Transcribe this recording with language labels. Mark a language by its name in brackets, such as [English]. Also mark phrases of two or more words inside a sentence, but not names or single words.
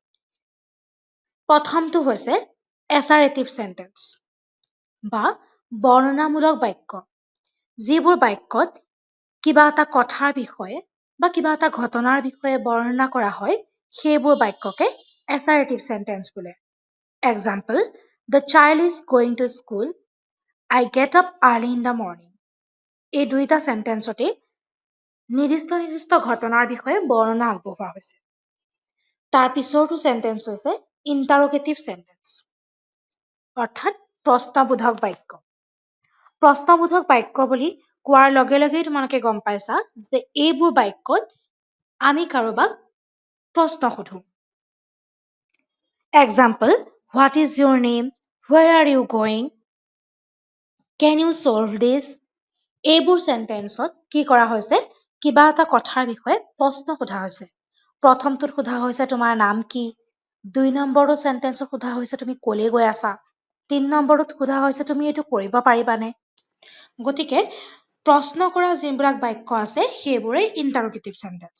[Assamese] প্ৰথমটো হৈছে [English] assertive sentence [Assamese] বা বৰ্ণনামূলক বাক্য। যিবোৰ বাক্যত কিবা এটা কথাৰ বিষয়ে বা কিবা এটা ঘটনাৰ বিষয়ে বৰ্ণনা কৰা হয়, সেইবোৰ বাক্যকে [English] assertive sentence [Assamese] বোলে। [English] এক্সাম্পল, the child is going to school, I get up early in the morning. [Assamese] এই দুইটা চেণ্টেন্সতে নিৰ্দিষ্ট ঘটনাৰ বিষয়ে বৰ্ণনা আগবঢ়োৱা হৈছে। তাৰ পিছৰটো চেণ্টেন্স হৈছে [English] interrogative sentence, [Assamese] অৰ্থাৎ প্ৰশ্নবোধক বাক্য। প্ৰশ্নবোধক বাক্য বুলি কোৱাৰ লগে লগেই তোমালোকে গম পাইছা যে এইবোৰ বাক্যত আমি কাৰোবাক প্ৰশ্ন সোধো। [English] এক্সাম্পল, what is your name? Where are you going? Can you solve this? [Assamese] এইবোৰ চেণ্টেন্সত কি কৰা হৈছে? কিবা এটা কথাৰ বিষয়ে প্ৰশ্ন সোধা হৈছে। প্ৰথমটোত সোধা হৈছে তোমাৰ নাম কি? ২ নম্বৰটো চেণ্টেন্সত সোধা হৈছে তুমি ক'লৈ গৈ আছা? ৩ নম্বৰটোত সোধা হৈছে তুমি এইটো কৰিব পাৰিবানে? গতিকে প্ৰশ্ন কৰা যিবিলাক বাক্য আছে সেইবোৰেই [English] interrogative sentence.